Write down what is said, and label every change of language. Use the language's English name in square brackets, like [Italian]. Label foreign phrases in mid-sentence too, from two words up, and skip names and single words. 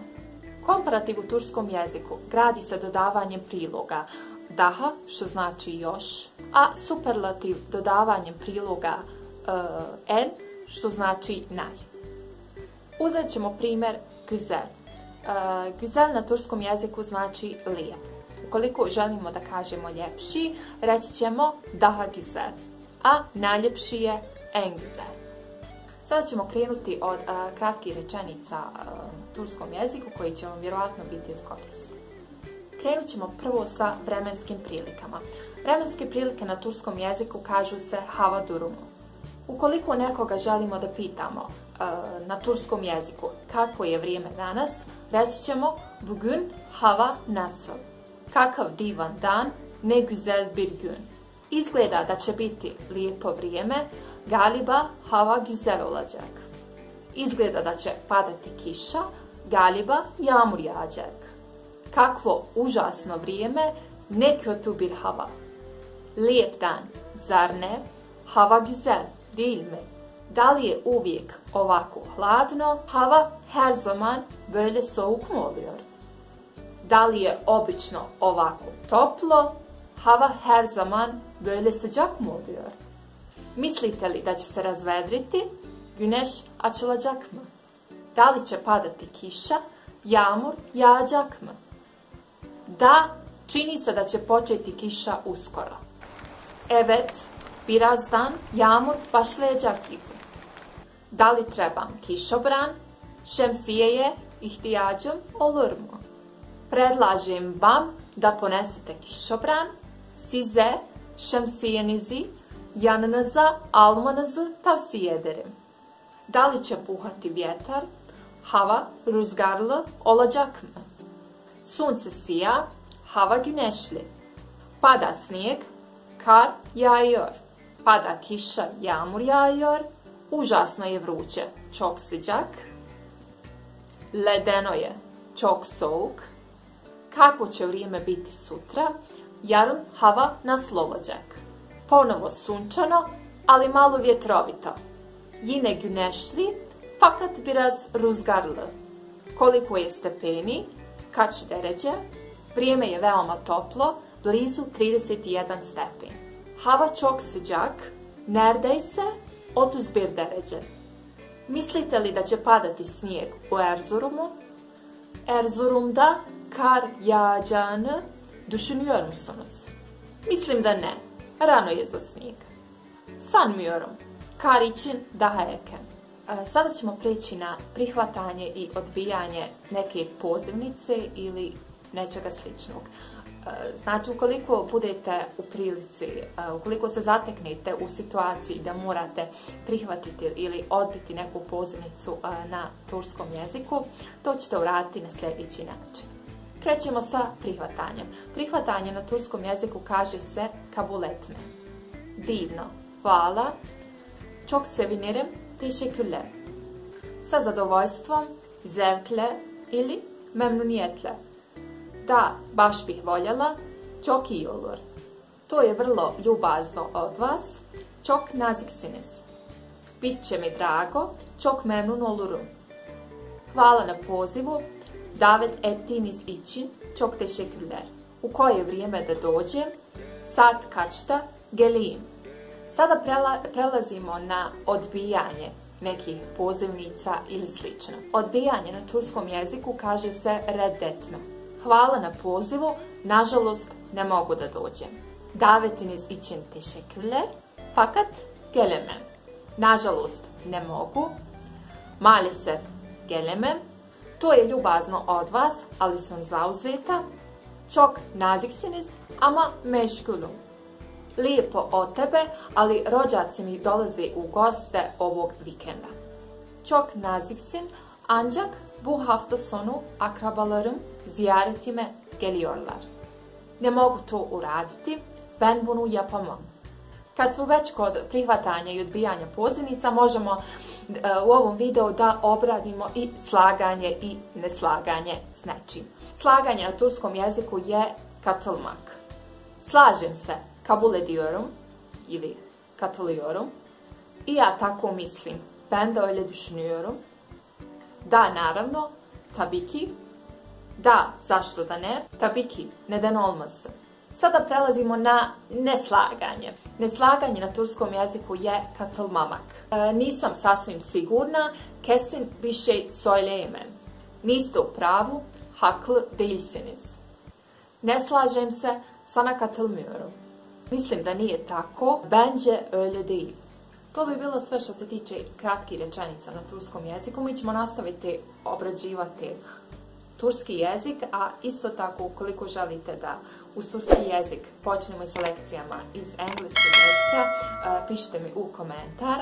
[Bosnian] Komparativ u turskom jeziku gradi se dodavanjem priloga daha, što znači još, a superlativ dodavanjem priloga en, što znači naj. Uzet ćemo primjer güzel. Güzel na turskom jeziku znači lijep. Ukoliko želimo da kažemo ljepši, reći ćemo [Turkish] daha güzel, [Bosnian] a najljepši je [Turkish] en güzel. [Bosnian] Sada ćemo krenuti od kratkih rečenica na turskom jeziku koji će vam vjerojatno biti od koristi. Krenut ćemo prvo sa vremenskim prilikama. Vremenske prilike na turskom jeziku kažu se [Turkish] hava durumu. [Bosnian] Ukoliko nekoga želimo da pitamo na turskom jeziku kako je vrijeme danas, reći ćemo [Turkish] bugün hava nasıl. [Bosnian] Kakav divan dan, [Turkish] ne güzel bir gün. [Bosnian] Izgleda da će biti lijepo vrijeme, [Turkish] galiba hava güzel olacak. [Bosnian] Izgleda da će padati kiša, [Turkish] galiba yağmur yağacak. [Bosnian] Kakvo užasno vrijeme, [Turkish] ne kötü bir hava. [Bosnian] Lijep dan, zar ne? [Turkish] Hava güzel, değil mi? [Bosnian] Da li je uvijek ovako hladno? [Turkish] Hava her zaman böyle soğuk mu oluyor? [Bosnian] Da li je obično ovako toplo? [Turkish] Hava her zaman böyle sıcak mı oluyor? [Bosnian] Mislite li da će se razvedriti? [Turkish] Güneş açılacak mı? [Bosnian] Da li će padati kiša? [Turkish] Yağmur yağacak mı? [Bosnian] Da, čini se da će početi kiša uskoro. [Turkish] Evet, birazdan yağmur başlayacak gibi. [Bosnian] Da li trebam kišobran? [Turkish] Šemsijeye ihtiyacım olur mu? [Bosnian] Predlažem vam da ponesete kišobran. [Turkish] Size šemsijenizi yanınıza almanızı tavsiye ederim. [Bosnian] Da li će puhati vjetar? [Turkish] Hava rüzgarlı olacak mı? [Bosnian] Sunce sija, [Turkish] hava güneşli. [Bosnian] Pada snijeg, [Turkish] kar yağıyor. [Bosnian] Pada kiša, [Turkish] yağmur yağıyor. [Bosnian] Užasno je vruće, [Turkish] çok sıcak. [Bosnian] Ledeno je, [Turkish] çok soğuk. [Bosnian] Kakvo će vrijeme biti sutra? [Turkish] Yarın hava nasıl olacak? [Bosnian] Ponovo sunčano, ali malo vjetrovito. [Turkish] Yine güneşli, fakat biraz rüzgarlı. [Bosnian] Koliko je stepeni? [Turkish] Kaç derece? [Bosnian] Vrijeme je veoma toplo, blizu 31 stepen. [Turkish] Hava çok sıcak, neredeyse 31 derece. [Bosnian] Mislite li da će padati snijeg u Erzurum'u? [Turkish] Erzurum'da kar yağacağını düşünüyor musunuz? [Bosnian] Mislim da ne. Rano je za snijeg. [Turkish] Sanmıyorum. Kar için daha erken. [Bosnian] Sada ćemo preći na prihvatanje i odbijanje neke pozivnice ili nečega sličnog. Znači, ukoliko budete u prilici, ukoliko se zateknete u situaciji da morate prihvatiti ili odbiti neku pozivnicu na turskom jeziku, to ćete uraditi na sljedeći način. Krećemo sa prihvatanjem. Prihvatanje na turskom jeziku kaže se [Turkish] kabul etme. [Bosnian] Divno, hvala, [Turkish] çok sevinirim, teşekkürler. [Bosnian] Sa zadovoljstvom, zevkle ili memnuniyetle. Da, baš bih voljela, [Turkish] çok iyi olur. [Bosnian] To je vrlo ljubazno od vas. [Turkish] Çok naziksiniz. [Bosnian] Bit će mi drago, [Turkish] çok memnun olurum. [Bosnian] Hvala na pozivu. [Turkish] Davet ettiğiniz için çok teşekkürler. [Bosnian] U koje vrijeme da dođem? [Turkish] Saat kaçta geleyim? [Bosnian] Sada prelazimo na odbijanje nekih pozivnica ili slično. Odbijanje na turskom jeziku kaže se reddetme. Hvala na pozivu, nažalost ne mogu da dođem. [Turkish] Davetiniz için teşekkürler, fakat gelemem. [Bosnian] Nažalost ne mogu, [Turkish] maalesef gelemem. [Bosnian] To je ljubazno od vas, ali sam zauzeta. [Turkish] Çok naziksiniz ama meşgulum. [Bosnian] Lijepo od tebe, ali rođaci mi dolaze u goste ovog vikenda. [Turkish] Çok naziksin, ancak bu hafta sonu akrabalarım ziyaretime geliyorlar. [Bosnian] Ne mogu to uraditi, [Turkish] ben bunu yapamam. [Bosnian] Kad smo već kod prihvatanja i odbijanja pozivnica, možemo u ovom videu da obradimo i slaganje i neslaganje s nečim. Slaganje na turskom jeziku je katılmak. Slažem se, [Turkish] kabul ediyorum ili katılıyorum. [Bosnian] I ja tako mislim, [Turkish] ben de öyle düşünüyorum. [Bosnian] Da, naravno, [Turkish] tabii ki. [Bosnian] Da, zašto da ne? [Turkish] Tabii ki, neden olmasın. [Bosnian] Sada prelazimo na neslaganje. Neslaganje na turskom jeziku je katılmamak. Nisam sasvim sigurna, [Turkish] kesin bir şey söyleyemem. [Bosnian] Niste u pravu, [Turkish] haklı değilsiniz. [Bosnian] Ne slažem se, [Turkish] sana katılmıyorum. [Bosnian] Mislim da nije tako, [Turkish] bence öyle değil. [Bosnian] To bi bilo sve što se tiče kratkih rečenica na turskom jeziku. Mi ćemo nastaviti obrađivati turski jezik, a isto tako ukoliko želite da uz turski jezik počnemo i sa lekcijama iz engleskog jezika, pišite mi u komentar.